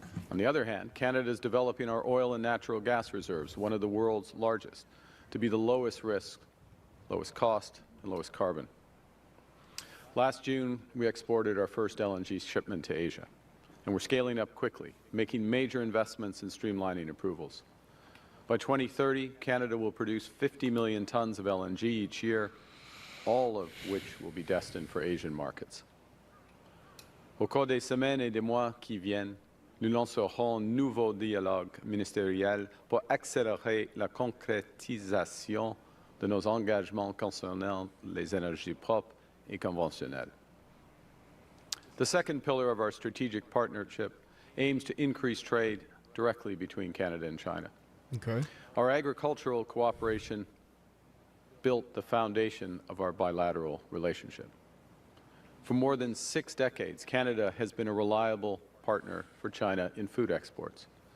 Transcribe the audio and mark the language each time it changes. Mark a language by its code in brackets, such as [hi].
[en] On the other hand, Canada is developing our oil and natural gas reserves, one of the world's largest, to be the lowest risk, lowest cost, and lowest carbon. Last June, we exported our first LNG shipment to Asia. and we're scaling up quickly, making major investments in streamlining approvals. By 2030, Canada will produce 50 million tons of LNG each year, all of which will be destined for Asian markets. [fr] Au cours des semaines et des mois qui viennent, nous lancerons un nouveau dialogue ministériel pour accélérer la concrétisation de nos engagements concernant les énergies propres et conventionnelles. [en] The second pillar of our strategic partnership aims to increase trade directly between Canada and China. Okay. Our agricultural cooperation built the foundation of our bilateral relationship. For more than 6 decades, Canada has been a reliable partner for China in food exports.